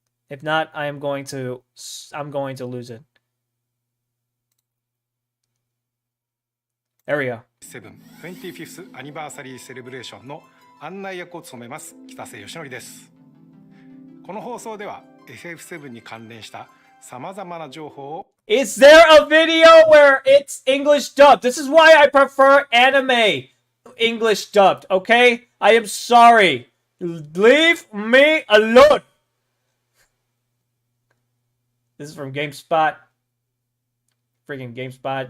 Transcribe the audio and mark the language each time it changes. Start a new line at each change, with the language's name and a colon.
English: If not, I'm going to lose it. There we go.
Japanese: 25th Anniversary Celebration の案内役を務めます北瀬義則です。この放送では FF7 に関連した様々な情報を
English: Is there a video where it's English dubbed? This is why I prefer anime English dubbed, okay? I am sorry. Leave me alone. This is from GameSpot. Freaking GameSpot.